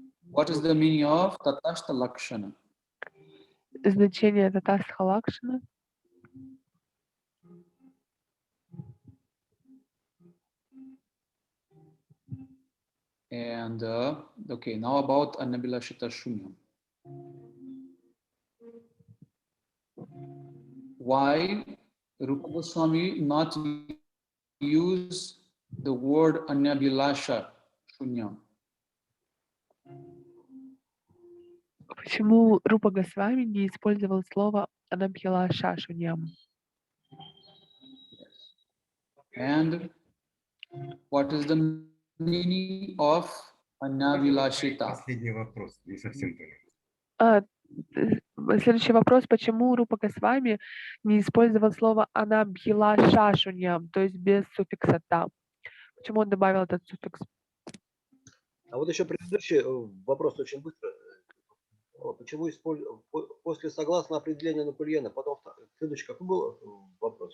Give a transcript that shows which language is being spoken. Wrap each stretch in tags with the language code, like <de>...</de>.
<en>What is the meaning of Tatashta Lakshana?</en> <ru>Значение Татастха Лакшана.</ru> <en>And okay, now about Anabilashita Shunyam. Why Rupa Goswami not use the word Anabilasha Shunyam?</en> <ru>Почему Рупа Госвами не использовал слово Анабхилаша Шуньям?</ru> <en>And what is the meaning of Anabilashita?</en> <ru>Последний вопрос, не совсем понял. Следующий вопрос: почему Рупа Госвами не использовал слово Анабхилаша Шуньям, то есть без суффикса та? Почему он добавил этот суффикс? А вот еще предыдущий вопрос очень быстро. Почему после согласно определения Накульена, потом следующий какой был вопрос?</ru>